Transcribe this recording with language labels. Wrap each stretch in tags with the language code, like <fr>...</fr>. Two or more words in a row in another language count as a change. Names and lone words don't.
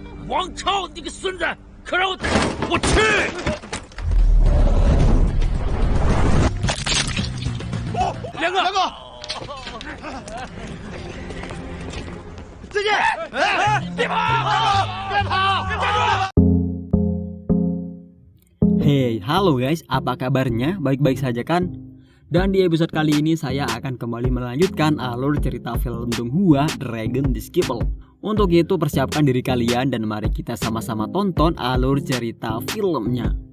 <zh>王超，你个孙子，可让我打！我去！梁哥，再见！别跑！别跑！别跑！</zh> <id>Hey, halo guys, apa kabarnya? Baik-baik saja kan? Dan di episode kali ini saya akan kembali melanjutkan alur cerita film Donghua Dragon Disciple. Untuk itu persiapkan diri kalian dan mari kita sama-sama tonton alur cerita filmnya.</id>